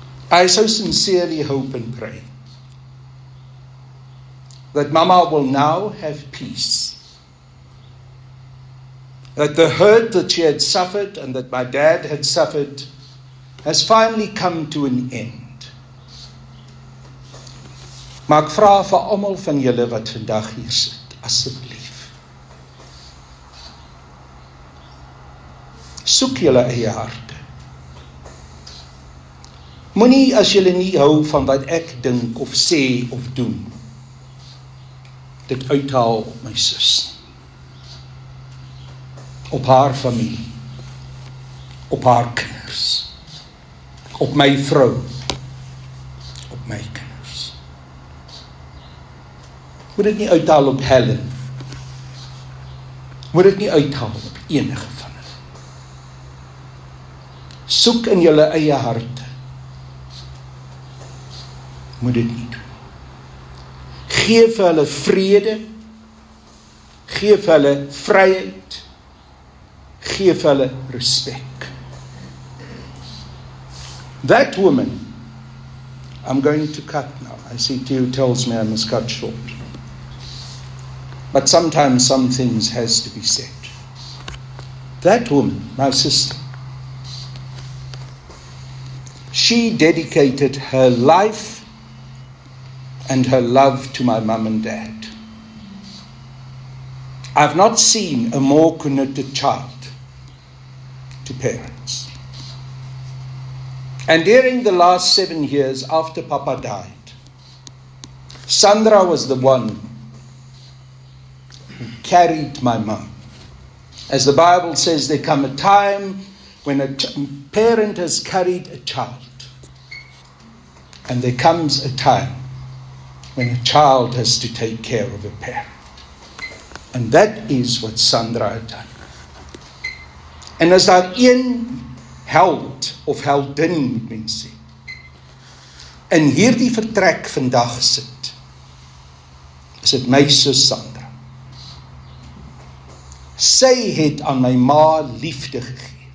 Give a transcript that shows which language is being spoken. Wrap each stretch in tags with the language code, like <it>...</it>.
<en>I so sincerely hope and pray that Mama will now have peace. That the hurt that she had suffered and that my dad had suffered has finally come to an end.</en> <af>Maar ek vra vir almal van julle wat vandag hier sit, asseblief. Soek julle eie harte. Moenie as julle nie hou van wat ek dink of sê of doen, dit uithaal op my sus, op haar familie, op haar kinders, op my vrou, op my kinders. Moet dit nie uithaal op Helen, moet dit nie uithaal op enige van hulle. Soek in julle eie harte, moet dit nie doen. Gee vir hulle vrede, gee vir hulle vryheid, gee vir hulle respek.</af> <en>That woman, I'm going to cut now. I see Theo tells me I must cut short. But sometimes some things has to be said. That woman, my sister, she dedicated her life and her love to my mum and dad. I've not seen a more committed child to parents. And during the last 7 years after Papa died, Sandra was the one who carried my mum. As the Bible says, there come a time when a parent has carried a child. And there comes a time when a child has to take care of a parent. And that is what Sandra had done.</en> <af>En as daar een held of heldin, moet mens sê, in hierdie vertrek vandag sit, is dit my sus Sandra. Sy het aan my ma liefde gegee.</af>